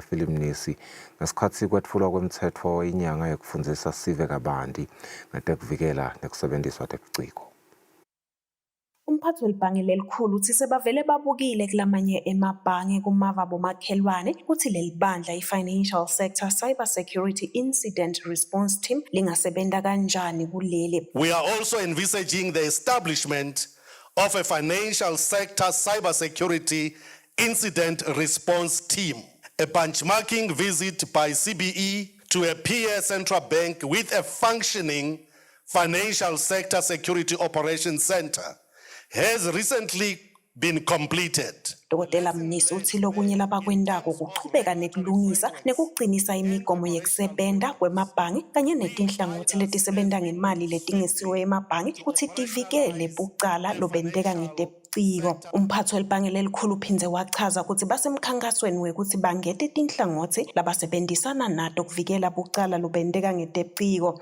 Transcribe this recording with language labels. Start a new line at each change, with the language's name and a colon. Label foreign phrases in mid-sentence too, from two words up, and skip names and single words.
Swati: Philip Mnisi ngesikhathi kwetfulwa kwemtsetfo inyanga yekufundzisa sive kabanti ngetekuvikela nekusebenziswa tebuciko. Umphathi welibhange lelikhulu uthi sebavele babukile kulamanye emabhange kumava bomakhelwane ukuthi leli bandla i-
English: Financial Sector Cyber Security Incident Response Team
Swati: lingasebenta kanjani kuleli.
English: We are also envisaging the establishment of a Financial Sector Cyber Security Incident Response Team, a benchmarking visit by CBE to a peer central bank with a functioning Financial Sector Security Operations Center has recently been completed.
Swati: Dr. Mnisi uthi lokunye labakwendako kuchubeka nekulungisa nekugcinisa imigomo yekusebenta kwemabhange kanye netinhlangothi letisebenta ngemali letingesiwe emabhange kuthi tivikele bucala lobenteka ngetebuciko. Umphathi welibhange lelikhulu uphindze wachaza ukuthi basemkhankasweni wekuthi bangete tinhlangothi labasebenzisana nato kuvikela bucala lobenteka ngetebuciko.